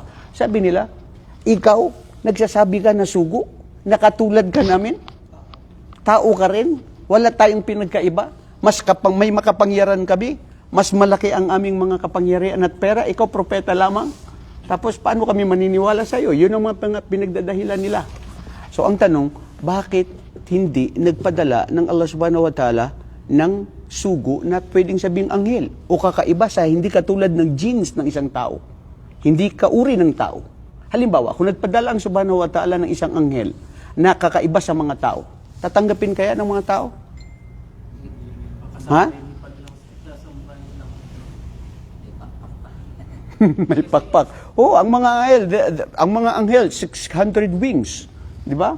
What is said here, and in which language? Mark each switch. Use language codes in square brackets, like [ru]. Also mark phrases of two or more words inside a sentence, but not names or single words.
[tl] Sabi nila, ikaw, nagsasabi ka na sugo, nakatulad ka namin, tao ka rin, wala tayong pinagkaiba, may makapangyarihan kami, mas malaki ang aming mga kapangyarihan at pera, ikaw propeta lamang. Tapos paano kami maniniwala sa iyo? Yun ang mga pinagdadahilan nila. So ang tanong, bakit hindi nagpadala ng Allah [ar] سبحانه وتعالى [tl] ng sugo na pwedeng sabing anghel o kakaiba sa hindi katulad ng genes ng isang tao? Hindi kauri ng tao. Halimbawa, kung nagpadala ang [ar] سبحانه وتعالى [tl] ng isang anghel na kakaiba sa mga tao, tatanggapin kaya ng mga tao? Ha? May pakpak. Oh, ang mga anghel, 600 wings. Di ba?